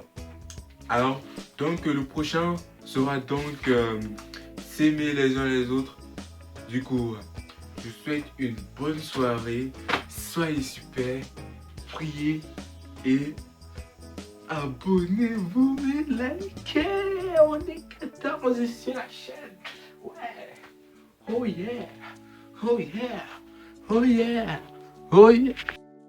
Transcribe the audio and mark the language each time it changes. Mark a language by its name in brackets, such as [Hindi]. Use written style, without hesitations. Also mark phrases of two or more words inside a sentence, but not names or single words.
[French] Alors, donc le prochain sera donc s'aimer les uns les autres. Du coup, je vous souhaite une bonne soirée. Soyez super. Priez et abonnez-vous, mais likez. On est 14 sur la chaîne. Ouais. [English] Oh yeah. Oh yeah. Oh yeah. Oh yeah.